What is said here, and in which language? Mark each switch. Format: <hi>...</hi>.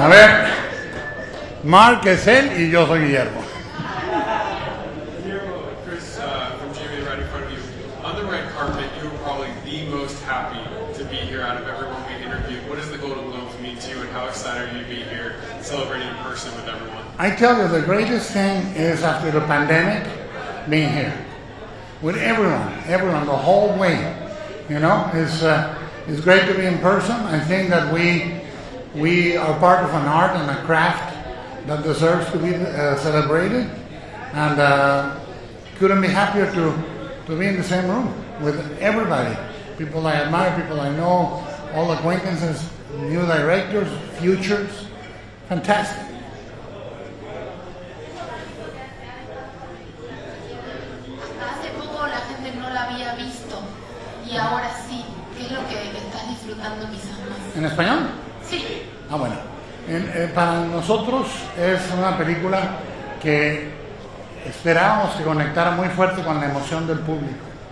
<es>A ver, Mark es él y yo soy Guillermo.</es> <en>Chris, from Jamie, right in front of you. On the red carpet, you were probably the most happy to be here out of everyone we interviewed. What does the Golden Globes mean to you, and how excited are you to be here celebrating in person with everyone? I tell you, the greatest thing is after the pandemic, being here with everyone, the whole way. You know, it's great to be in person. I think that we are part of an art and a craft that deserves to be celebrated, and couldn't be happier to be in the same room with everybody. People I admire, people I know, all acquaintances, new directors, futures, fantastic.</en> <es>Hace poco la gente no la había visto y ahora sí. ¿Qué es lo que estás disfrutando quizás más? ¿En español? Sí. Ah, bueno. Para nosotros es una película que esperábamos que conectara muy fuerte con la emoción del público.</es>